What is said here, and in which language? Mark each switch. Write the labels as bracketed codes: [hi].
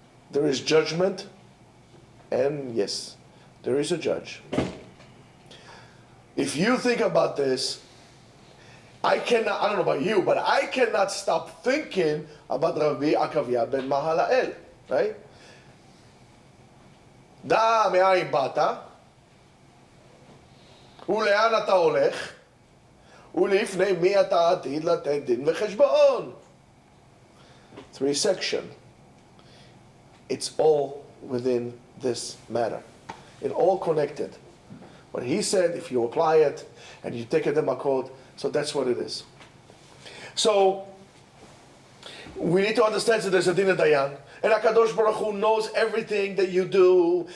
[en] There is judgment, and yes, there is a judge. If you think about this, I cannot, I don't know about you, but I cannot stop thinking about Rabbi Akavia ben Mahalael, right? [he] דע מאין באת, ולאן אתה הולך, ולפני מי אתה עתיד לתת דין וחשבון. [en] 3 section. It's all within this matter. It all connected. What he said, if you apply it, and you take it in my code, so that's what it is. So, we need to understand that there's a din dayan, and HaKadosh Baruch Hu knows everything that you do.